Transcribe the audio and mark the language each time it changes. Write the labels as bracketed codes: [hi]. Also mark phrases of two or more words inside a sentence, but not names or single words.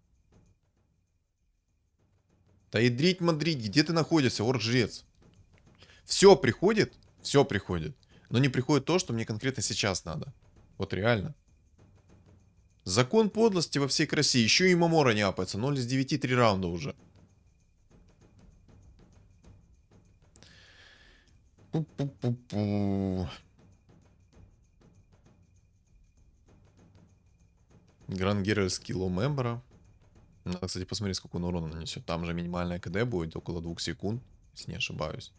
[ru] Да и дрить-мадрить, где ты находишься, орк-жрец? Все приходит, но не приходит то, что мне конкретно сейчас надо. Вот реально. Закон подлости во всей красе. Еще и Мамора не апается. 0 из 9, 3 раунда уже. Пу-пу-пу-пу. Грангераль скиллом Эмбера. Надо, кстати, посмотреть, сколько он урона нанесет. Там же минимальная КД будет около 2 секунд, если не ошибаюсь.